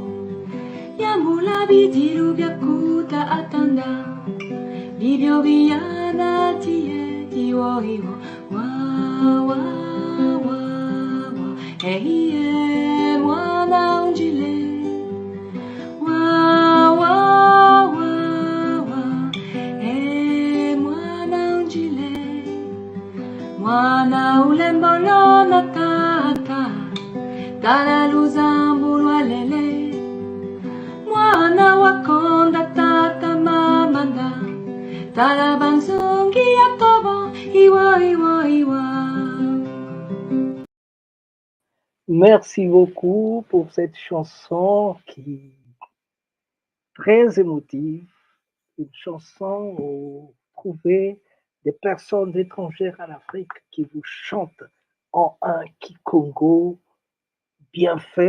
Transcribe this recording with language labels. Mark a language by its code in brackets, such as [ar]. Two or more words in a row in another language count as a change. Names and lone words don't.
[kg] Yambula bidiru bia kuta atanda, bibio biana tie iwo iwo. Wa wa wa wa, hey mwana unjile. Wa wa wa wa, hey mwana unjile. Mwana ulembolo na tata, tala luzambulu alele. Mwana wakonda tata mamanda, tala banzungi yakobo, iwa iwa iwa. [fr] Merci beaucoup pour cette chanson qui est très émotive, une chanson où vous trouvez des personnes étrangères en Afrique qui vous chantent en un Kikongo bien fait.